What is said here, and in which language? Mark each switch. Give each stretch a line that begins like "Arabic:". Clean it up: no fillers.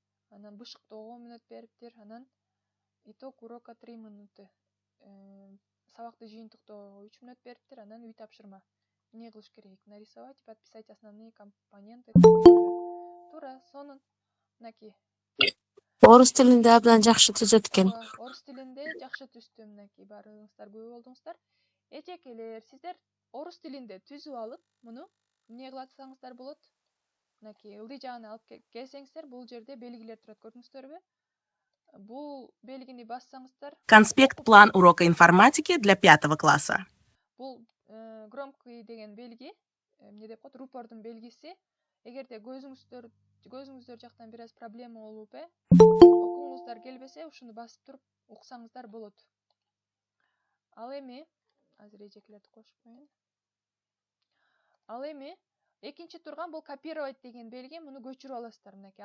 Kyrgyz: Анан бышыктоого мүнөт бериптир. Анан
Russian: итог урока
Kyrgyz: 3 мүнөт. Сабакты жыйынтыктоого 3 мүнөт бериптир. Анан үй тапшырма. Эмне кылыш керек?
Russian: Нарисовать и подписать основные компоненты.
Kyrgyz: Туура, сонун. Мынакей. Орус тилинде абдан жакшы түзөт экен. Орус тилинде жакшы түздү, мынакей. Баарыңыздар күбө болдуңуздар. Эжекелер, сиздер орус тилинде түзүп алып, муну эмне кылсаңыздар болот? Мынакей, ылдый жагына алып келсеңиздер, бул жерде белгилер турат, көрдүңүздөрбү? Бул белгини бассаңыздар.
Russian: Конспект план урока информатики для 5 класса.
Kyrgyz: Бул громкий деген белги, эмне деп коет, рупордун белгиси. Эгерде көзүңүздөр жактан бир аз проблема болуп, окуңуздар келбесе, ушуну басып туруп уксаңыздар болот. Ал эми, азыр эжекелерди кошуп коеюн. Ал эми экинчи турган бул копировать деген белги, муну көчүрүп аласыздар мынакей.